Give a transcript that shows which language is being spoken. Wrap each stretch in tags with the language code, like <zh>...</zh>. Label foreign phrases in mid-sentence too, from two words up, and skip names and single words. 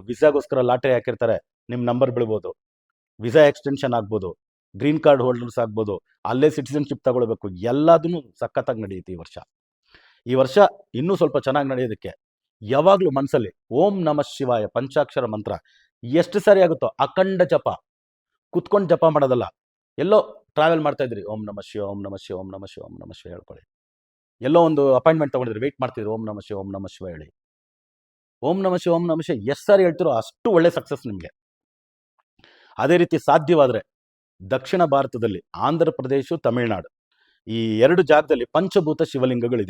<kn>ವಿಸಾಗೋಸ್ಕರ ಲಾಟ್ರಿ ಹಾಕಿರ್ತಾರೆ, ನಿಮ್ಮ ನಂಬರ್ ಬೀಳ್ಬೋದು.</kn> <en>visa extension</en> <kn>ಆಗ್ಬೋದು,</kn> <en>green card holders</en> <kn>ಆಗ್ಬೋದು, ಅಲ್ಲೇ ಸಿಟಿಸನ್ಶಿಪ್ ತಗೊಳ್ಬೇಕು. ಎಲ್ಲದೂ ಸಖತ್ತಾಗಿ ನಡೆಯುತ್ತೆ ಈ ವರ್ಷ. ಈ ವರ್ಷ ಇನ್ನೂ ಸ್ವಲ್ಪ ಚೆನ್ನಾಗಿ ನಡೆಯೋದಕ್ಕೆ ಯಾವಾಗಲೂ ಮನಸ್ಸಲ್ಲಿ</kn> <sa>ಓಂ ನಮಃ ಶಿವಾಯ</sa> <kn>ಪಂಚಾಕ್ಷರ ಮಂತ್ರ ಎಷ್ಟು ಸಾರಿ ಆಗುತ್ತೋ ಅಖಂಡ ಜಪ, ಕುತ್ಕೊಂಡು ಜಪ ಮಾಡೋದಲ್ಲ, ಎಲ್ಲೋ ಟ್ರಾವೆಲ್ ಮಾಡ್ತಾ ಇದ್ರಿ,</kn> <sa>ಓಂ ನಮಃ ಶಿವ, ಓಂ ನಮಃ ಶಿವ, ಓಂ ನಮಃ ಶಿವ, ಓಂ ನಮಃ ಶಿವ ಹೇಳ್ಕೊಳ್ಳಿ.</sa> <kn>ಎಲ್ಲೋ ಒಂದು ಅಪಾಯಿಂಟ್ಮೆಂಟ್ ತಗೊಂಡಿದ್ರಿ, ವೆಯ್ಟ್ ಮಾಡ್ತಿದ್ರಿ,</kn> <sa>ಓಂ ನಮಃ ಶಿವ, ಓಂ ನಮಃ ಶಿವ</sa> <kn>ಹೇಳಿ.</kn> <sa>ಓಂ ನಮಃ ಶಿವ, ಓಂ ನಮಃ ಶಿವ</sa> <kn>ಎಷ್ಟು ಸಾರಿ ಹೇಳ್ತಿರೋ ಅಷ್ಟು ಒಳ್ಳೆ ಸಕ್ಸಸ್ ನಿಮಗೆ. ಅದೇ ರೀತಿ ಸಾಧ್ಯವಾದರೆ ದಕ್ಷಿಣ ಭಾರತದಲ್ಲಿ ಆಂಧ್ರ ಪ್ರದೇಶ, ತಮಿಳುನಾಡು ಈ 2 ಜಾಗದಲ್ಲಿ ಪಂಚಭೂತ ಶಿವಲಿಂಗಗಳಿದೆ.</kn>